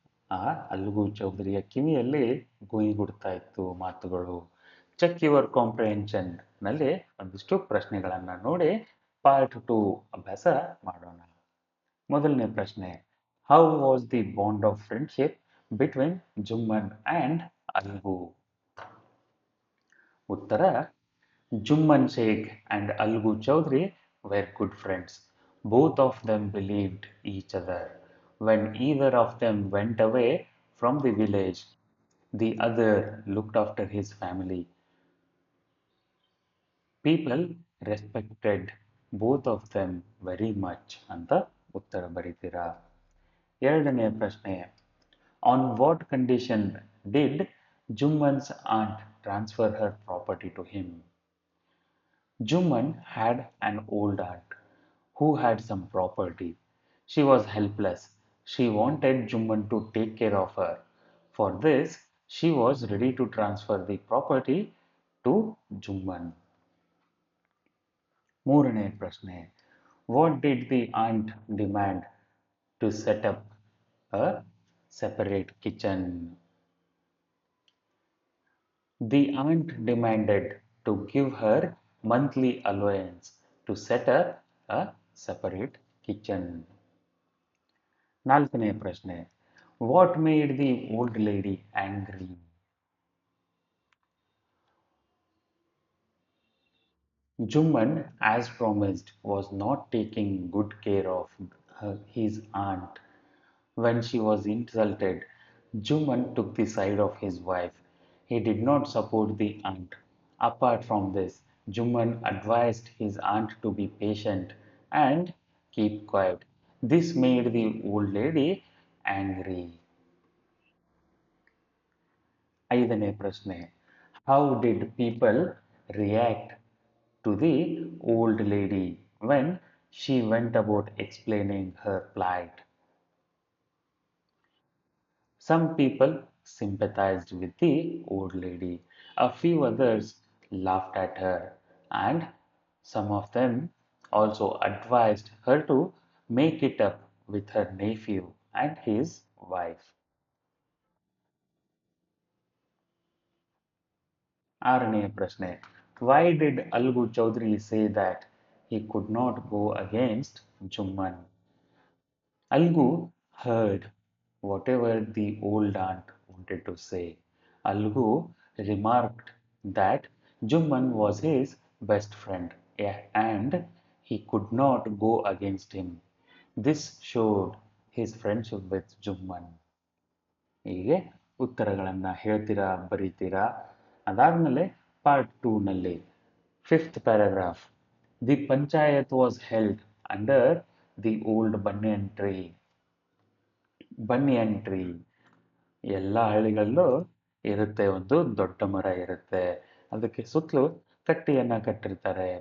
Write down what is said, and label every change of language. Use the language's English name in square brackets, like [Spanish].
[Kannada] ಆ ಅಲ್ಗು ಚೌಧರಿಯ ಕಿವಿಯಲ್ಲಿ ಗುಯಿಗುಡ್ತಾ ಇತ್ತು ಮಾತುಗಳು. [English] check your comprehension [Kannada] ನಲ್ಲಿ ಒಂದಿಷ್ಟು ಪ್ರಶ್ನೆಗಳನ್ನು ನೋಡಿ ಪಾರ್ಟ್ 2 ಅಭ್ಯಾಸ ಮಾಡೋಣ. ಮೊದಲನೇ ಪ್ರಶ್ನೆ, [English] How was the bond of friendship between Jumman and Algu? [Kannada] ಉತ್ತರ, [English] Jumman Sheikh and Algu Chaudhry were good friends. Both of them believed each other. When either of them went away from the village, the other looked after his family. People respected both of them very much [Kannada] ಅಂತ ಉತ್ತರ ಬರೀತೀರಾ. ಎರಡನೆಯ ಪ್ರಶ್ನೆ, [English] On what condition did Jumman's aunt transfer her property to him? Jumman had an old aunt who had some property. She was helpless. She wanted Jumman to take care of her. For this, she was ready to transfer the property to Jumman. [Kannada] ಮೂರನೇ ಪ್ರಶ್ನೆ, [English] what did the aunt demand to set up a separate kitchen? The aunt demanded to give her monthly allowance to set up a separate kitchen. [Kannada] ನಾಲ್ಕನೇ ಪ್ರಶ್ನೆ, [English] What made the old lady angry? Jumman, as promised, was not taking good care of his aunt. When she was insulted, Jumman took the side of his wife. He did not support the aunt. Apart from this, Jumman advised his aunt to be patient and keep quiet. This made the old lady angry. [Kannada] ಐದನೇ ಪ್ರಶ್ನೆ, [English] How did people react to the old lady when she went about explaining her plight? Some people sympathized with the old lady. A few others laughed at her, and some of them also advised her to make it up with her nephew and his wife. [Kannada] ಆರನೆಯ ಪ್ರಶ್ನೆ, [English] why did Algu Chaudhary say that he could not go against Jumman? Algu heard whatever the old aunt wanted to say. Algu remarked that Jumman was his best friend, and he could not go against him. This showed his friendship with Jumman. [Kannada] ಹೀಗೆ ಉತ್ತರಗಳನ್ನು ಹೇಳ್ತೀರಾ, ಬರೀತೀರಾ. ಅದಾದಮೇಲೆ part 2 ನಲ್ಲಿ [English] Fifth paragraph, the panchayat was held under the old banyan tree. [Kannada] ಬನ್ಯನ್ tree ಎಲ್ಲ ಹಳ್ಳಿಗಳಲ್ಲೂ ಇರುತ್ತೆ, ಒಂದು ದೊಡ್ಡ ಮರ ಇರುತ್ತೆ, ಅದಕ್ಕೆ ಸುತ್ತಲೂ ಕಟ್ಟಿಯನ್ನ ಕಟ್ಟಿರ್ತಾರೆ.